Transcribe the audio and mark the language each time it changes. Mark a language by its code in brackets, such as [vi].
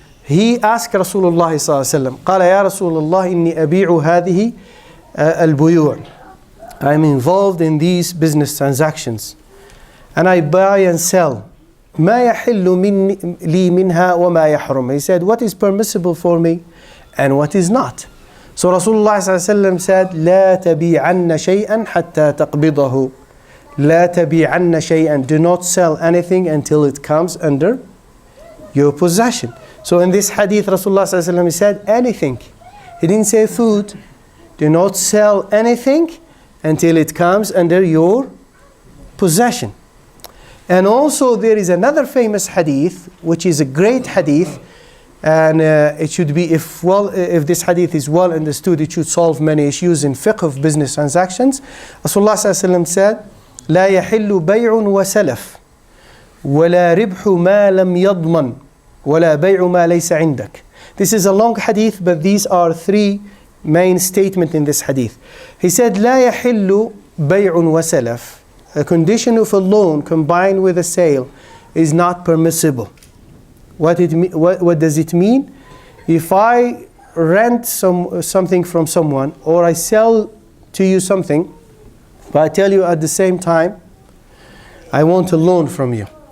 [en] He asked [ar] Rasulullah sallallahu alaihi wasallam, قال يا رسول الله إني أبيع هذه البيوع. [en] I'm involved in these business transactions, and I buy and sell. [ar] ما يحل لي منها وما يحرم. [en] He said, what is permissible for me and what is not. So Rasulullah ﷺ said, [ar] لا تبيعن شيئا حتى تقبضه. لا تبيعن شيئا. [en] Do not sell anything until it comes under your possession. So in this hadith, Rasulullah ﷺ said anything. He didn't say food. Do not sell anything until it comes under your possession. And also there is another famous hadith, which is a great hadith, and it should be, if this hadith is well understood, it should solve many issues in fiqh of business transactions. Rasulullah ﷺ said, [ar] لا يحل بيع وسلف ولا ربح ما لم يضمن ولا بيع ما ليس عندك. [en] This is a long hadith, but these are three main statements in this hadith. He said, [ar] لا يحل بيع وسلف. [en] A condition of a loan combined with a sale is not permissible. What does it mean? If I rent something from someone, or I sell to you something, but I tell you at the same time, I want a loan from you.